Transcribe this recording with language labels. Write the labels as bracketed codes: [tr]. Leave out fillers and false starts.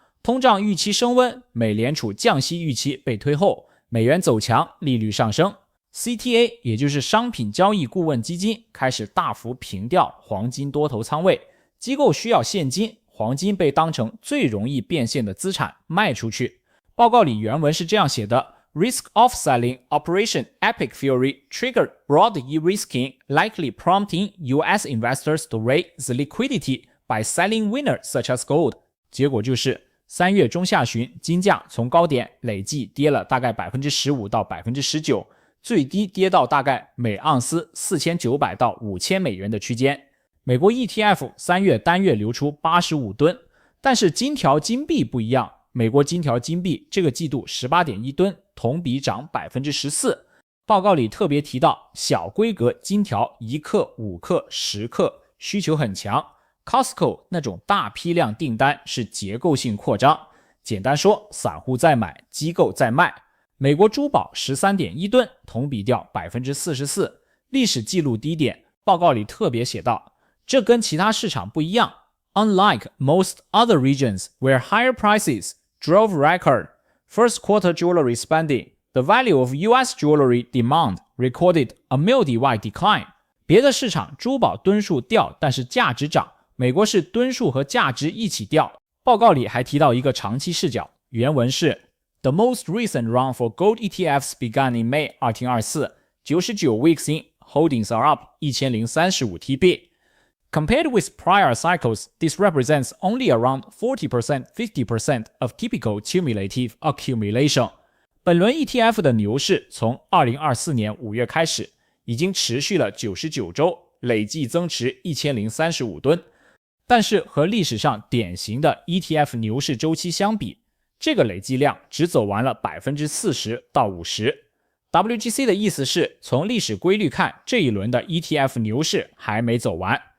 [zh] 通胀预期升温，美联储降息预期被推后，美元走强，利率上升， CTA 也就是商品交易顾问基金开始大幅平调黄金多头仓位，机构需要现金，黄金被当成最容易变现的资产卖出去。报告里原文是这样写的， [en] Risk off-selling Operation Epic Fury triggered broad de-risking, likely prompting US investors to raise liquidity by selling winners such as gold。 [zh] 结果就是3月中下旬，金价从高点累计跌了大概 15% 到 19%， 最低跌到大概每盎司4900到5000美元的区间。美国 ETF 3月单月流出85吨，但是金条金币不一样，美国金条金币这个季度 18.1 吨，同比涨 14%。报告里特别提到小规格金条1克、5克、10克需求很强， Costco 那种大批量订单是结构性扩张，简单说，散户在买，机构在卖。美国珠宝 13.1 吨，同比掉 44%， 历史记录低点。报告里特别写道，这跟其他市场不一样， [en] Unlike most other regions where higher prices drove record first quarter jewelry spending, the value of US jewelry demand recorded a multi-wide decline。 [zh] 别的市场珠宝吨数掉，但是价值涨，美国是吨数和价值一起掉。报告里还提到一个长期视角，原文是 [en] The most recent run for gold ETFs began in May 2024, 99 weeks in, holdings are up 1035 TB。Compared with prior cycles, this represents only around 40% 50% of typical cumulative accumulation。 [zh] 本轮 ETF 的牛市从2024年5月开始，已经持续了99周，累计增持1035吨。但是和历史上典型的 ETF 牛市周期相比，这个累计量只走完了 40% 到 50%。WGC 的意思是，从历史规律看，这一轮的 ETF 牛市还没走完。